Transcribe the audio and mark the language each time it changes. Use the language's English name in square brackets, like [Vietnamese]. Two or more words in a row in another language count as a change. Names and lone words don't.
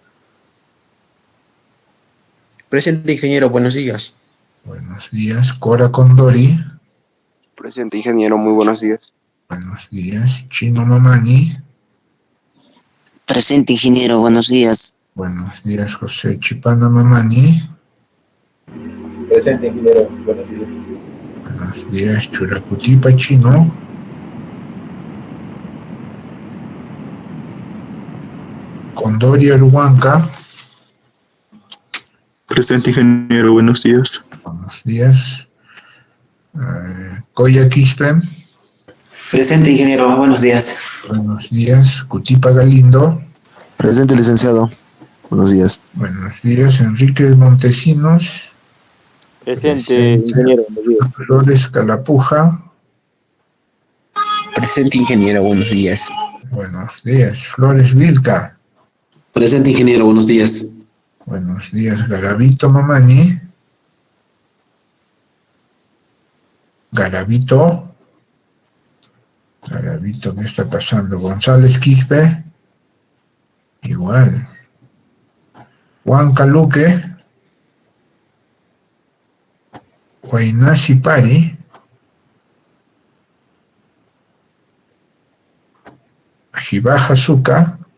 [Spanish] Presente, ingeniero. Buenos días. Buenos días. Cora Condori. Presente, ingeniero. Muy buenos días. Buenos días. Chino Mamani. Presente, ingeniero. Buenos días. Buenos días, José Chipana Mamani. Presente, ingeniero. Buenos días. Buenos días, Churacutipa Chino. Condori Aruanca. Presente, ingeniero. Buenos días. Buenos días. Coya Quispe. Presente, ingeniero. Buenos días. Buenos días. Cutipa Galindo. Presente, licenciado. Buenos días. Buenos días. Enrique Montesinos. Presente, ingeniero. Flores Calapuja. Presente, ingeniero. Buenos días. Buenos días. Flores Vilca. Presente, ingeniero. Buenos días. Buenos días. Garavito Mamani. Garavito. Garavito, ¿qué está pasando? González Quispe. Igual. Juan Caluque. Huaynasi Pari. Jibaja Zuca.